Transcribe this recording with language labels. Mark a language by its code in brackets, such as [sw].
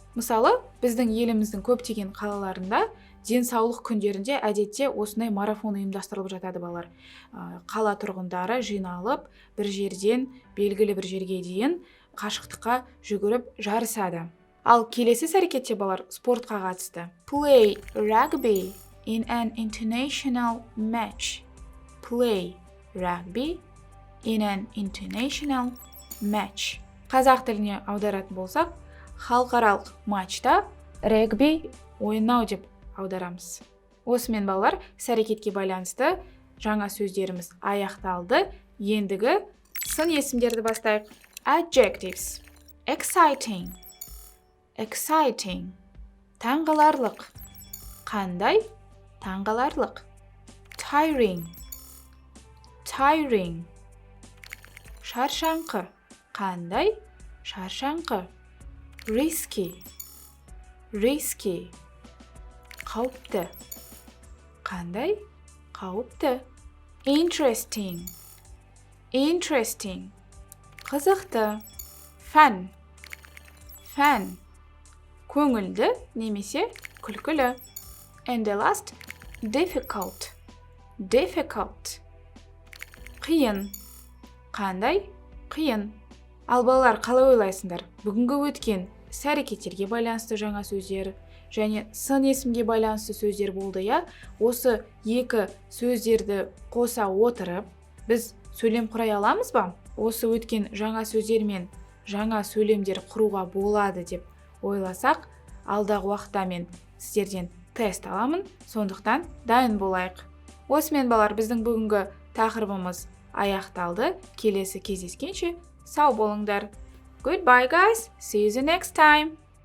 [kk] Мысалы, біздің еліміздің көптеген қалаларында денсаулық күндерінде әдетте осындай марафон ұйымдастырылып жатады, балар. Қала тұрғындары жиналып, бір жерден белгілі бір жерге дейін қашықтыққа жүгіріп жарысады. Ал келесі әрекетте, балар, спортқа қатысты. [en] Play rugby in an international match. Play rugby in an international match. [kk] Қазақ тіліне аударатын болсақ, халықаралық матчта регби ойнау деп аударамыз. Осымен, балалар, іс-әрекетке байланысты жаңа сөздеріміз аяқталды. Ендігі сын есімдерді бастайық. Adjectives. Exciting. Exciting. Таңғаларлық. Қандай? Таңғаларлық. Tiring. Tiring. Шаршаңқы. Қандай? Шаршаңқы. Risky. Risky. Қауіпті. Қандай? Қауіпті. [en] Interesting. Interesting. Қызықты. Fun. fun. [kk] Көңілді немесе күлкілі. [en] And the last, difficult. Difficult. Қиын. Қандай? Қиын. [kk] Ал балалар, қалай ойлайсыңдар? Бүгінгі өткен іс-әрекеттерге байланысты жаңа сөздер және сын есімге байланысты сөздер болды, я? Осы екі сөздерді қоса отырып, біз сөйлем құрай аламыз ба? Осы өткен жаңа сөздер мен жаңа сөйлемдер құруға болады деп ойласақ, алдағы уақытта мен сіздерден тест аламын, сондықтан дайын болайық. Осымен балалар, біздің бүгінгі тақырыбымыз аяқталды. Келесі кездескенше сау болыңдар. [en] Goodbye guys, see you the next time.